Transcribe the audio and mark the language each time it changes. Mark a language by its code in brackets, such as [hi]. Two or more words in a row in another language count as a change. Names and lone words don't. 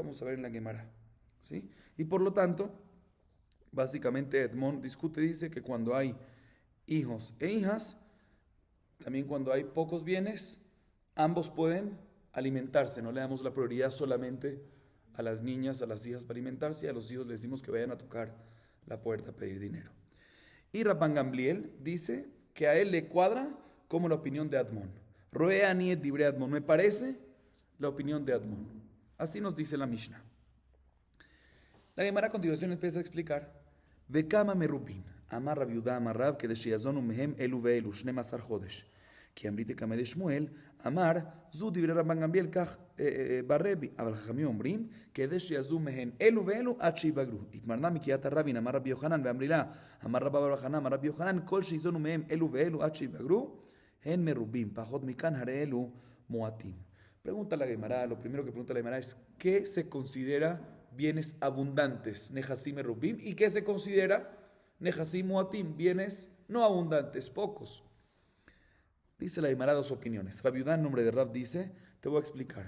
[es] Vamos a ver en la Gemara, ¿sí? Y por lo tanto, básicamente Edmond discute, dice que cuando hay hijos e hijas, también cuando hay pocos bienes, ambos pueden alimentarse. No le damos la prioridad solamente a las niñas, a las hijas para alimentarse, y a los hijos les decimos que vayan a tocar la puerta a pedir dinero. Y Rabban Gamliel dice que a él le cuadra como la opinión de Admon. [he] רואה אני את דברי Admon, [es] me parece la opinión de Admon. Así nos dice la Mishnah. La Gemara a continuación empieza a explicar. [he] וכמה מרובין, אמר רב יהודה אמר רב, כדי שיזונו מהם אלו ואלו, 12 חודש. כי אמרית כמה דשמואל, אמר, זו דברי רבן גמליאל כך ברבי, אבל חכמים אומרים, כדי שיזו מהן אלו ואלו עד שיבגרו. התמרנה מקריאת הרבין, אמר רבי יוחנן, ואמרי לה, אמר רבא בר חנא, אמר רבי יוחנן, כל שיזונו מהם אלו ואלו עד שיבגרו, הן מרובים, פחות מכאן הרי אלו מועטים. [es] Pregunta la Gemara, lo primero que pregunta la Gemara es, ¿qué se considera bienes abundantes, [he] נכסים מרובים, [es] y qué se considera [he] נכסים מועטים, [es] bienes no abundantes, pocos? Dice la Gemara dos opiniones. Rab Yehuda, en nombre de Rab, dice, te voy a explicar.